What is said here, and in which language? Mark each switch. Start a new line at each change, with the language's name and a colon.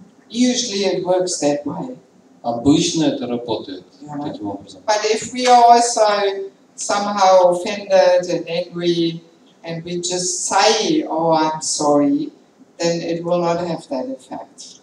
English: Usually it works that way.
Russian: Обычно это работает таким образом.
English: But if we are also somehow offended and angry, and we just say, "Oh, I'm sorry," then it will not have that effect.